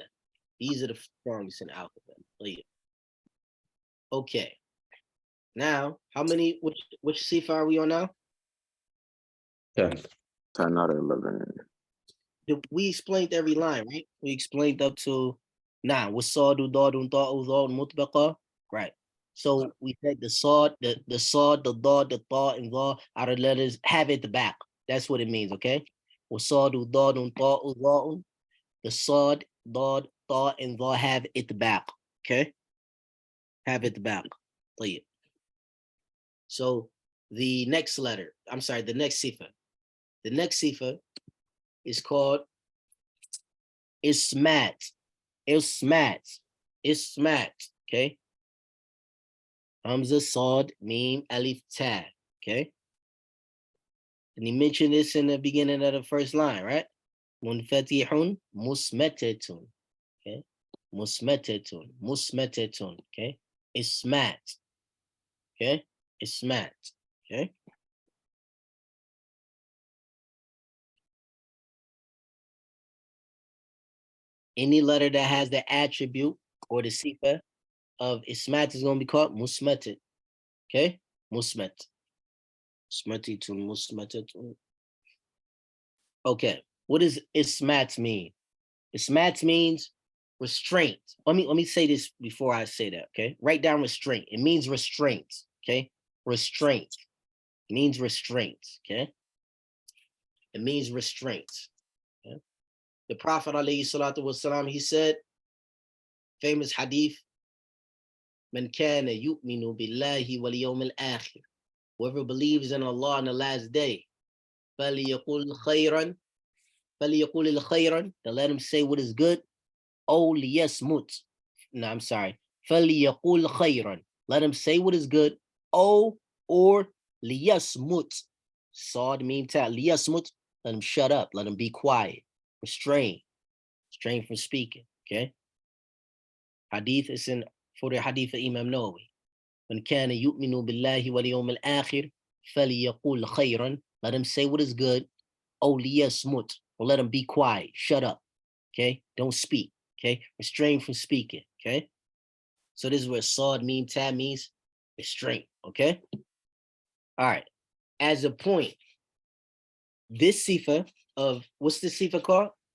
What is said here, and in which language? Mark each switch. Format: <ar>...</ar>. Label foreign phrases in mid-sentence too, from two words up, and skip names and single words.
<en>These are the strongest in the alphabet. Oh yeah. Okay. Now, how many, which sifa are we on now? 10. 10 out of 11. We explained every line, right? We explained up to now.</en> <ar>وصاد ضاد طاء ظاء مطبقة.</ar> <en>Right. So we said the sod, the sod, the dad, the ta, and dhal are the letters have at the back. That's what it means, okay?</en> <ar>وصاد ضاد طاء ظاء.</ar> <en>The sod, dad, ta, and dhal have at the back. Okay? Have at the back. Please. So the next letter, I'm sorry, the next sifa. The next sifa is called Ismat. Ismat. Ismat. Okay. Hamza, Sod, Mim, Alif, Ta. Okay. And he mentioned this in the beginning of the first line, right?</en> <ar>منفتح مصمتة.</ar> <en>Okay. Musmetetun. Musmetetun. Okay. Ismat. Okay. Ismat. Okay. Any letter that has the attribute or the sifa of ismat is going to be called musmetet. Okay? Musmet.</en> <ar>مصمتة مصمتة.</ar> <en>Okay. What does ismat mean? Ismat means restraint. Let me say this before I say that, okay? Write down restraint. It means restraint, okay? Restraint. It means restraint, okay? It means restraint. Okay? The Prophet</en> <ar>عليه الصلاة والسلام,</ar> <en>he said, famous hadith,</en> <ar>من كان يؤمن بالله واليوم الآخر.</ar> <en>Whoever believes in Allah on the last day,</en> <ar>فَلْيَقُلْ خَيْرًا فَلْيَقُلِ الْخَيْرًا,</ar> <en>to let him say what is good. Oh, liyasmut. No, I'm sorry.</en> <ar>فَلْيَقُلْ خَيْرًا,</ar> <en>let him say what is good. Oh, or liyasmut. Sod mean ta. Liyasmut, let him shut up. Let him be quiet. Restrain. Restrain from speaking. Okay. Hadith is in for the hadith of Imam Nawawi.</en> <ar>من كان يؤمن بالله واليوم الآخر فليقول خيرا,</ar> <en>let him say what is good.</en> <ar>أو ليصمت,</ar> <en>or let him be quiet, shut up. Okay, don't speak. Okay, restrain from speaking. Okay, so this is where sod mean ta means restraint. Okay, all right. As a point, this sifa of what's this sifa called?</en>